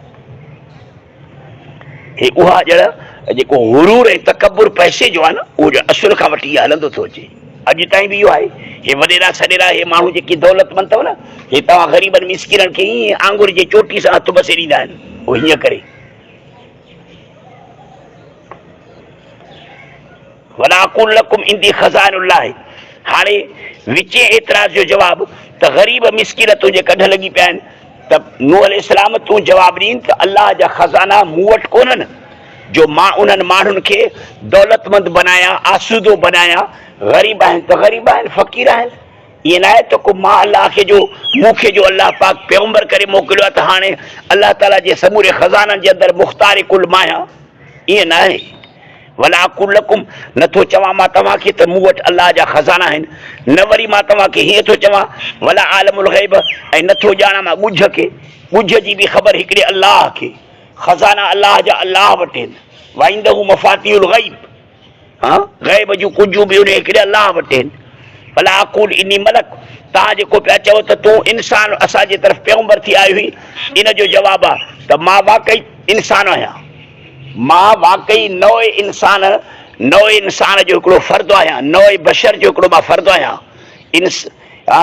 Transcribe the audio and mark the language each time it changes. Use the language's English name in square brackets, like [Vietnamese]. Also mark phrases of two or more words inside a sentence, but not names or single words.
[Sindhi] हे उहा ॼण जेको हुरूर ऐं तकबुर पैसे जो आहे न, उहो ॼण असुल खां वठी इहा हलंदो थो अचे, अॼु ताईं बि इहो आहे। हे वॾेरा सॾेरा हे माण्हू जेके दौलतमंद अथव न, हे तव्हां ग़रीबनि मिस्किननि खे ईअं आंगुर जे चोटी सां हथु बसे ॾींदा आहिनि, उहो हीअं करे। [Arabic] ولا أقول لكم عندي خزائن الله, [Sindhi] हाणे विचे एतिराज़ जो जवाबु त ग़रीब मिस्किन तुंहिंजे कढ लॻी पिया आहिनि, त नूह अलैहिस्सलाम तूं जवाबु ॾीन त अलाह जा ख़ज़ाना मूं वटि कोन्हनि जो मां उन्हनि माण्हुनि खे दौलतमंद बनायां, आसूदो बनायां। ग़रीब आहिनि त ग़रीब आहिनि, फ़क़ीर आहिनि, ईअं न आहे त को मां अलाह खे जो मूंखे जो अलाह पाक पैगंबर करे मोकिलियो आहे त हाणे अलाह ताला जे समूरे ख़ज़ाननि जे अंदरि मुख़्तार कुल मां आहियां, ईअं न आहे। [Arabic] ولا أقول لكم, [Sindhi] नथो चवां मां तव्हांखे त मूं वटि अलाह जा ख़ज़ाना आहिनि, न वरी मां तव्हांखे हीअं थो चवां [Arabic] ولا أعلم الغيب, [Sindhi] ऐं नथो ॼाणां मां ॻुझ खे, ॻुझ जी बि ख़बर हिकिड़े अलाह खे, ख़ज़ाना अलाह जा अलाह वटि आहिनि। [Arabic] وعنده مفاتح الغيب, [Sindhi] हा ग़ैब जूं कुंजूं बि उन हिकिड़े अलाह वटि आहिनि। [Arabic] ولا أقول إني ملك, [Sindhi] तव्हां जेको पिया चओ त तूं इंसान असांजे तरफ़ पैगंबर थी आयो हुई, इन जो जवाबु आहे त मां वाक़ई इंसान आहियां, मां वाक़ई नओं इंसान जो हिकिड़ो फ़र्दु आहियां, नओं बशर जो हिकिड़ो मां फ़र्दु आहियां।